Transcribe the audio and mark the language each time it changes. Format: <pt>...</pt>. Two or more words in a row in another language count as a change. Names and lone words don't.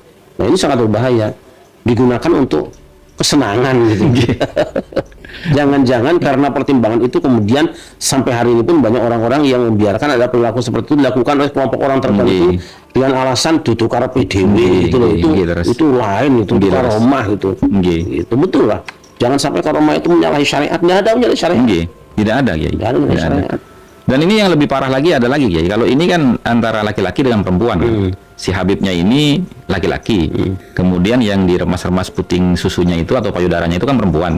<id>Nah, ini sangat berbahaya. Digunakan untuk kesenangan gitu. Jangan-jangan karena pertimbangan itu kemudian sampai hari ini pun banyak orang-orang yang membiarkan ada perilaku seperti itu dilakukan oleh kelompok orang tertentu Nggih. dengan alasan tutukar PDW Nggih, gitu loh.</id> <jv>nggih, nggih, laras.</jv> <id>Itu lain, itu Nggih, laras. karomah gitu. Nggih. Itu betul lah. Jangan sampai karomah itu menyalahi syariat. Nggak ada menyalahi syariat. Nggih. Tidak ada, Kiai. Nggak ada menyalahi Tidak ada. syariat. Dan ini yang lebih parah lagi ada lagi, Kiai. Kalau ini kan antara laki-laki dengan perempuan. Si Habibnya ini laki-laki. Kemudian yang diremas-remas puting susunya itu atau payudaranya itu kan perempuan.</id>